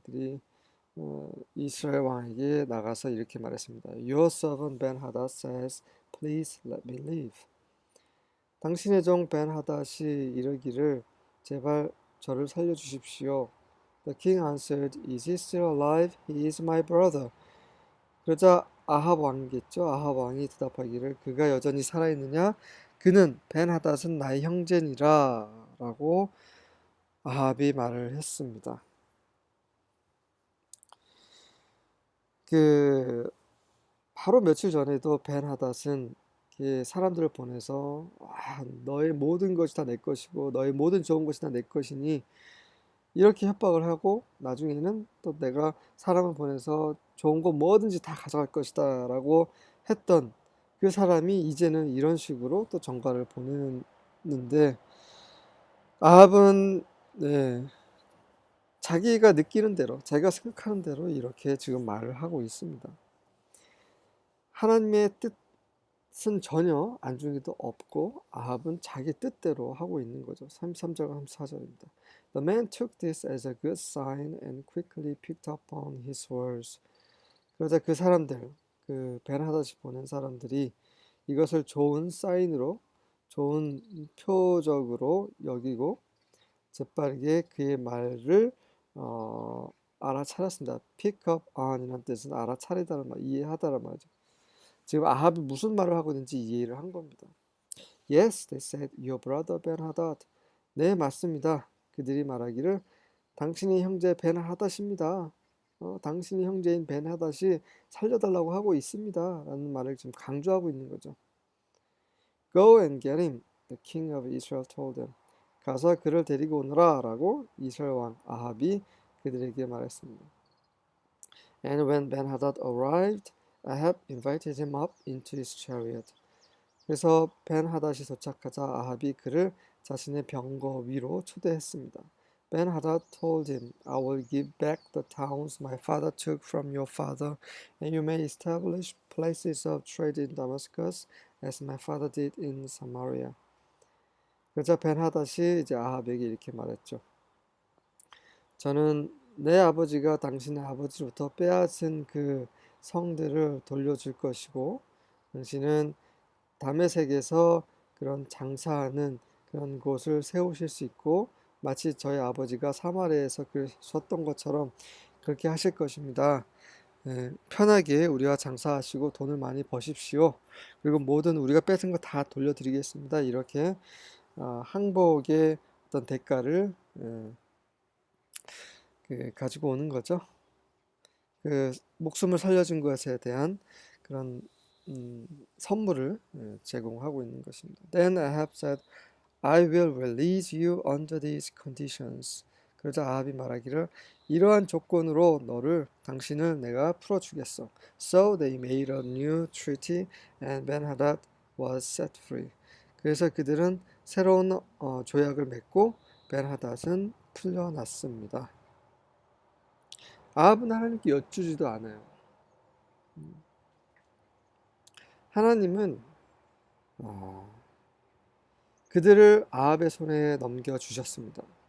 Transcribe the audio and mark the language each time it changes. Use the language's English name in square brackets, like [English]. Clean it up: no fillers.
[Korean] 그들이 이스라엘 왕에게 나가서 이렇게 말했습니다. [English] Your servant Ben Hadad says, Please let me live. [Korean] 당신의 종 벤 하닷이 이르기를 제발 저를 살려주십시오. [English] The king answered, Is he still alive? He is my brother. [Korean] 그러자 아합 왕이겠죠. 아합 왕이 대답하기를 그가 여전히 살아있느냐? 그는 벤 하닷은 나의 형제니라 라고 아합이 말을 했습니다. 그 바로 며칠 전에도 벤 하닷은 사람들을 보내서 너의 모든 것이 다 내 것이고 너의 모든 좋은 것이 다 내 것이니 이렇게 협박을 하고 나중에는 또 내가 사람을 보내서 좋은 거 뭐든지 다 가져갈 것이다 라고 했던 그 사람이 이제는 이런 식으로 또 전가를 보내는데 아합은 자기가 느끼는 대로 자기가 생각하는 대로 이렇게 지금 말을 하고 있습니다. 하나님의 뜻은 전혀 안중에도 없고 아합은 자기 뜻대로 하고 있는 거죠. 33절과 34절입니다. [English] The man took this as a good sign and quickly picked up on his words. [Korean] 그러자 그 사람들, 그 벤하닷이 보낸 사람들이 이것을 좋은 사인으로, 좋은 표적으로 여기고 재빠르게 그의 말을 알아차렸습니다. [English] pick up on [Korean] 이라는 뜻은 알아차리다는 말, 이해하다는 말이죠. 지금 아합이 무슨 말을 하고 있는지 이해를 한 겁니다. [English] Yes, they said, your brother Ben-Hadad. [Korean] 네, 맞습니다. 그들이 말하기를 당신이 형제 벤하닷입니다. 당신이 형제인 벤하닷이 살려달라고 하고 있습니다. 라는 말을 지금 강조하고 있는 거죠. [English] Go and get him, the king of Israel told them. [Korean] 가서 그를 데리고 오너라 라고 이스라엘 왕 아합이 그들에게 말했습니다. [English] And when Ben-Hadad arrived, Ahab invited him up into his chariot. [Korean] 그래서 벤하닷이 도착하자 아합이 그를 자신의 병거 위로 초대했습니다. [English] Ben-Hadad told him, I will give back the towns my father took from your father, and you may establish places of trade in Damascus, as my father did in Samaria. [Korean] 그러자 벤하닷이 이제 아합에게 이렇게 말했죠. 저는 내 아버지가 당신의 아버지로부터 빼앗은 그 성들을 돌려줄 것이고, 당신은 다메섹에서 그런 장사하는 그런 곳을 세우실 수 있고, 마치 저희 아버지가 사마리아에서 그러셨던 것처럼 그렇게 하실 것입니다. 편하게 우리와 장사하시고 돈을 많이 버십시오. 그리고 모든 우리가 뺏은 거 다 돌려드리겠습니다. 이렇게 항복의 어떤 대가를 가지고 오는 거죠. 그 목숨을 살려준 것에 대한 그런 선물을 제공하고 있는 것입니다. [English] Then Ahab said, I will release you under these conditions. [Korean] 그러자 아합이 말하기를 이러한 조건으로 당신을 내가 풀어주겠어. [English] So they made a new treaty and Ben-Hadad was set free. [Korean] 그래서 그들은 새로운 조약을 맺고 벤하닷은 풀려났습니다. 아합은 하나님께 여쭈지도 않아요. 하나님은 그들을 아합의 손에 넘겨주셨습니다.